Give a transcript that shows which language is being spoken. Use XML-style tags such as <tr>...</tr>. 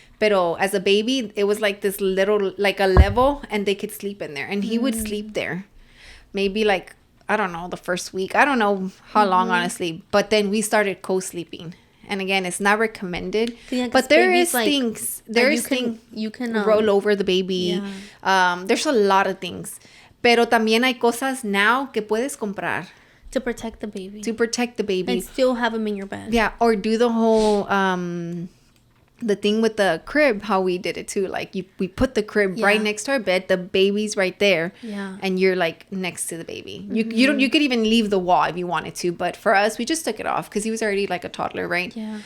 <es>Pero</es> <en>as a baby, it was like this little, like a level, and they could sleep in there. And he would sleep there. Maybe like, I don't know, the first week. I don't know how long, honestly. But then we started co-sleeping. And again, it's not recommended. Yeah, but there is like, things. There is things. You can roll over the baby. Yeah. There's a lot of things.</en> <es>Pero también hay cosas</es> <en>now</en> <es>que puedes comprar.</es> <en>To protect the baby. To protect the baby. And still have him in your bed. Yeah. Or do the whole... the thing with the crib, how we did it too, like we put the crib right next to our bed, the baby's right there, and you're like next to the baby. You could even leave the wall if you wanted to, but for us we just took it off because he was already like a toddler, right?</en>